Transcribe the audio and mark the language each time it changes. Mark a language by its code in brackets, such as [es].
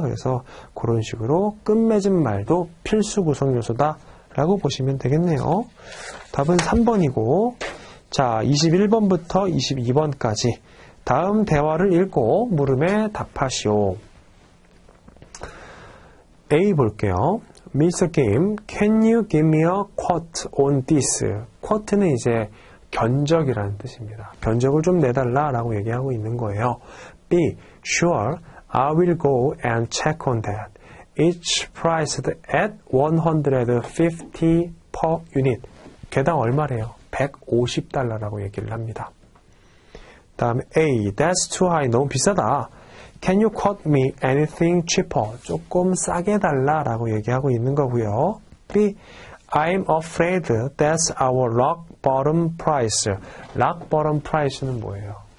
[ko] 그래서 그런 식으로 끝맺은 말도 필수 구성 요소다라고 보시면 되겠네요. 답은 3번이고. 자, 21번부터 22번까지 다음 대화를 읽고 물음에 답하시오. A 볼게요. Mr. [en] Kim, can you give me a quote on this? [ko] quote는 이제 견적이라는 뜻입니다. 견적을 좀 내달라라고 얘기하고 있는 거예요. [en] B, sure, I will go and check on that. It's priced at 150 per unit. [ko] 개당 얼마래요? 150달러라고 얘기를 합니다. 다음에 [en] A, that's too high. [ko] 너무 비싸다. [en] Can you quote me anything cheaper? [ko] 조금 싸게 달라라고 얘기하고 있는 거고요. [en] B, I'm afraid that's our rock bottom price. [ko] rock bottom price는 뭐예요?